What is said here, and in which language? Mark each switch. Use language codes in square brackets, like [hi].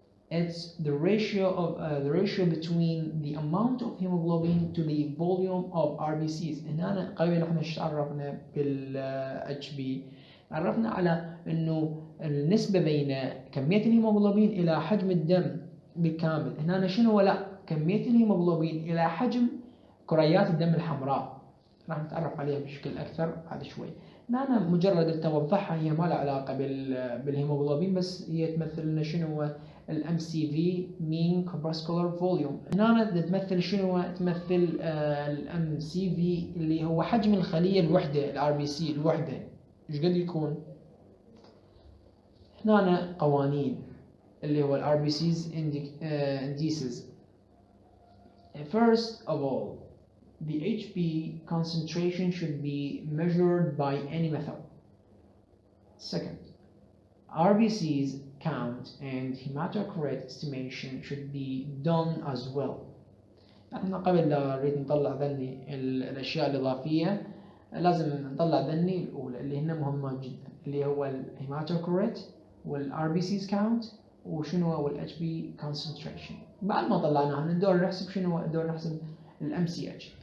[en] It's the ratio between the amount of hemoglobin to the volume of RBCs. [ar] هنا قبل نحن عرفنا بال HB عرفنا على انه النسبة بين كمية الهيموغلوبين الى حجم الدم بالكامل. هنا شنو؟ لا، كمية الهيموغلوبين الى حجم كريات الدم الحمراء. راح نتعرف عليها بشكل اكثر بعد شوي. هنا مجرد توضحها، هي ما لها علاقة بالهيموغلوبين، بس هي تمثل لنا شنو هو ال MCV Mean Corpuscular Volume. هنا تمثل شنو؟ تمثل ال MCV اللي هو حجم الخلية الوحدة، ال RBC الوحدة ايش قد يكون. هنا قوانين اللي هو ال RBC's indices. [en] First of all, the HB concentration should be measured by any method. Second, RBC's count and hematocrit estimation should be done as well. [ar] احنا قبل لا نريد نطلع ذني الاشياء الاضافيه لازم نطلع ذني الاولى اللي هن مهمه جدا، اللي هو الهيماتوكريت والRBC's count وشنو هو ال HB concentration. بعد ما طلعناها ندور نحسب شنو، ندور نحسب ال MCH.